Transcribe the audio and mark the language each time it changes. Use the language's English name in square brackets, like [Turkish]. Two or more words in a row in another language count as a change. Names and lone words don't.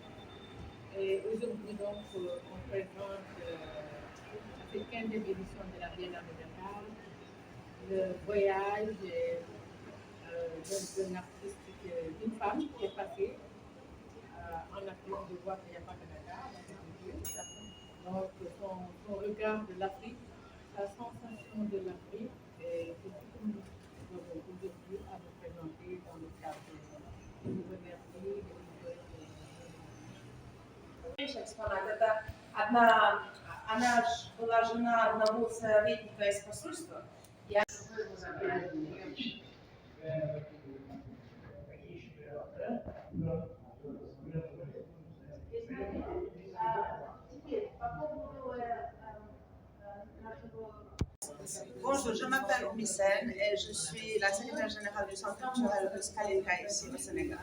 [French] Et aujourd'hui donc on présente la 15e édition de la Biennale de Dakar, le voyage d'un artiste, d'une femme qui est passée en Afrique, de voir qu'il n'y a pas que Dakar, donc son regard de l'Afrique, sa sensation de l'Afrique, et c'est ce que nous avons aujourd'hui à vous présenter dans le cadre de vous remercier. [Russian] Она была жена одного советника из посольства. [French] Я Bonjour, je m'appelle Oumissène et je suis la secrétaire générale du Centre culturel de Skalinka ici au Sénégal.